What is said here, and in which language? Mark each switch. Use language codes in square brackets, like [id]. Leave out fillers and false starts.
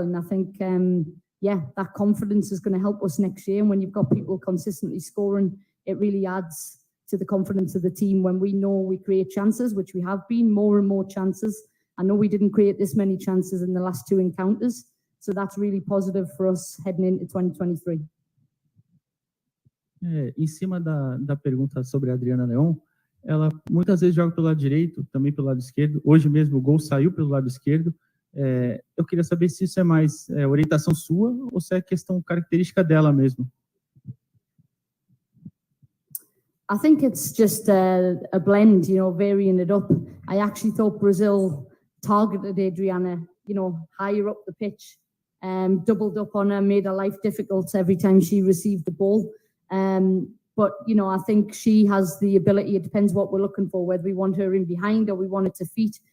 [en] And I think yeah, that confidence is going to help us next year. And when you've got people consistently scoring, it really adds to the confidence of the team when we know we create chances, which we have been, more and more chances. I know we didn't create this many chances in the last 2 encounters, so that's really positive for us heading into 2023. [pt] Em cima da pergunta sobre a Adriana Leon, ela muitas vezes joga pelo lado direito, também pelo lado esquerdo. Hoje mesmo o gol saiu pelo lado esquerdo. Eu queria saber se isso é mais orientação sua ou se é questão característica dela mesmo. [en] I think it's just a blend, you know, varying it up. I actually thought Brazil targeted Adriana, you know, higher up the pitch, doubled up on her, made her life difficult every time she received the ball. But, you know, I think she has the ability, it depends what we're looking for, whether we want her in behind or we want it to feet.